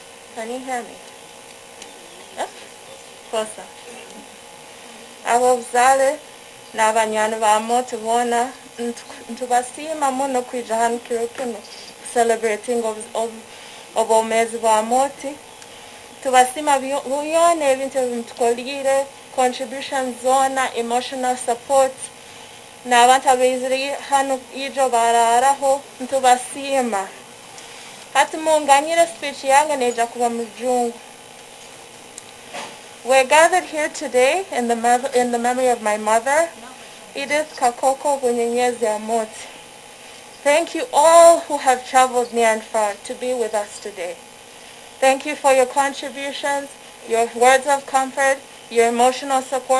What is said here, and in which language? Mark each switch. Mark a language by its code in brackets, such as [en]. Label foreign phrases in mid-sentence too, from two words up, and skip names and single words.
[en] Can you hear me? Yeah? Closer. [ttj] Abazale n'abanywanyi ba Amooti bona ntubasiima muno kwija hano kiro kino celebrating obwomezi bwa Amooti. Tubasiima byona ebintu ebimutukolire, contributions zona, [en] emotional support, [ttj] n'abantu abaizire hano ijo bararaho ntubasiima. Hati munganyire speech yange neja kuba mujungu. [en] We're gathered here today in the memory of my mother, Edith Kakoko Bunyenyezi Amooti. Thank you all who have traveled near and far to be with us today. Thank you for your contributions, your words of comfort, your emotional support.